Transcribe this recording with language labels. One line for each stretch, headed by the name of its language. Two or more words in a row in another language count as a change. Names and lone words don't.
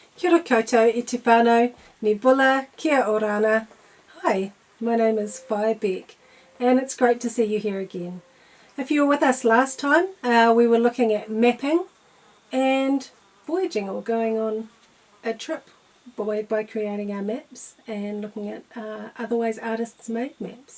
Māori: ora koutou I te whānau,
Fijian: ni bula,
Rarotongan: kia orana.
English: Hi, my name is Whaea Bec and it's great to see you here again. If you were with us last time, we were looking at mapping and voyaging, or going on a trip by creating our maps and looking at other ways artists made maps.